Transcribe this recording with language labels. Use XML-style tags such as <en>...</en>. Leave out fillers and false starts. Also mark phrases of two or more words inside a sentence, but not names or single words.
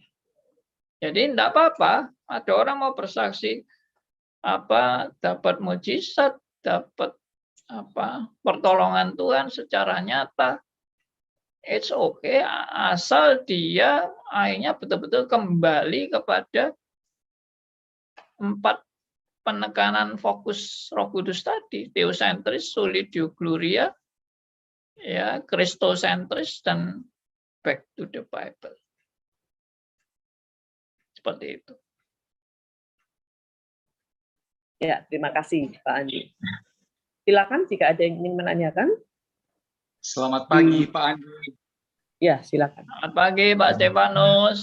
<id>Jadi tidak apa-apa, ada orang mau bersaksi dapat mujizat, dapat pertolongan Tuhan secara nyata.</id> <en>It's okay,</en> <id>asal dia akhirnya betul-betul kembali kepada 4 penekanan fokus Roh Kudus tadi,</id> <la>theosentris, soli deo gloria,</la> <en>ya,</en> <id>kristosentris, dan</id> <en>back to the Bible.</en> <id>Seperti itu. Ya, terima kasih Pak Andi. Silakan jika ada yang ingin menanyakan. Selamat pagi Pak Andi. Ya, silakan. Selamat pagi Pak Stefanus.</id>